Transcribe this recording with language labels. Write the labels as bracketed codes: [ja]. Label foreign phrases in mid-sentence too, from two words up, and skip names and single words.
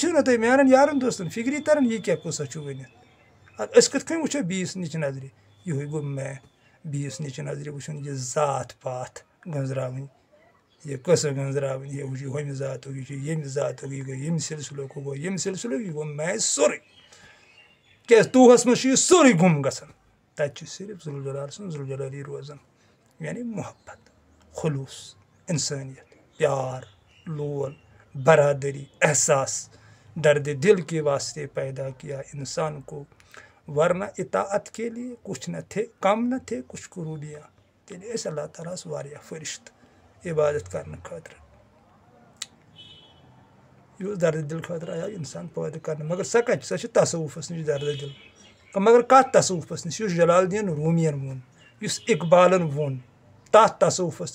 [ks] چھُو نہ تۄہہِ میانٮ۪ن یارن دوستن فکری تران یہِ کیٛاہ قصہ چھُ ؤنِتھ ادٕ أسۍ کِتھ کٔنۍ وٕچھو بیٚیِس نِچہِ نظرِ یِہوے گوٚو مے بیٚیِس نِچہِ نظرِ وٕچھُن یہِ ذات پات گنٛزراوٕنۍ یہ قصہٕ گنٛزراوٕنۍ یہِ وٕچھ ہُمہِ ذاتُک یہِ چھُ ییٚمہِ ذاتُک یہِ گوٚو ییٚمہِ سلسلُک ہُہ گوٚو ییٚمہِ سلسلُک یہِ گوٚو مے سورُے کیٛازِ توہس منٛز چھُ یہِ سورُے گُم گژھان تتہِ چھُ صرف ذوالجلال سُنٛد ذوالجلالی روزان یعنی محبت خلوص انسانیت پیار لول برادری احساس [ur] درد دل کے واسطے پیدا کیا انسان کو ورنہ اطاعت کے لیے کچھ نہ تھے کم نہ تھے کچھ قروبیاں [ks] تیٚلہِ ٲسۍ اللہ تعالیٰ ہس واریاہ فرشتہٕ عبادت کرنہٕ خٲطرٕ یہِ اوس درد دل خٲطرٕ آیاو انسان پٲدٕ کرنہٕ مگر سۄ کتہِ سۄ چھِ تصوُفس نِش درد دل مگر کتھ تصوُفس نِش یُس جلال الدین روٗمین ووٚن یُس اقبالن ووٚن تتھ تصوُفس